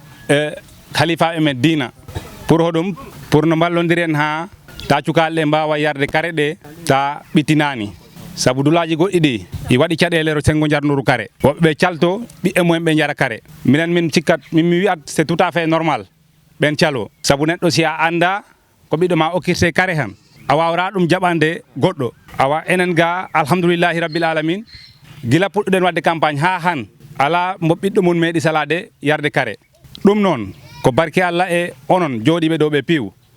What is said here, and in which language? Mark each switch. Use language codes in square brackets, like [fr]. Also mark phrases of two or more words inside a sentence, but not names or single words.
[ff] khalifa men dina pour hoɗum pour no ballodiren ha ta cukalɗe mbawa yarde kare ɗe ta ɓittinani sabu dulaji goɗɗi ɗi i waɗi caɗele ro sengo jarnuru kare woɓɓe calto ɓiɓɓe mumen ɓe jara kare minen min cikkat min mi wiyat [fr] c'est tout à fait normal [ff] ɓen calo sabu neɗɗo si a anda ko ɓiɗɗo ma okkirte kare han a wawra ɗum jaɓande goɗɗo awa enen ga [ar] الحمد لله رب العالمين [ff] gila puɗɗuɗen wadde campagne ha han ala mo ɓiɗɗo mum meeɗi salade yarde kare ɗum noon ko barke Allah e onon jooɗiɓe ɗo ɓe piiw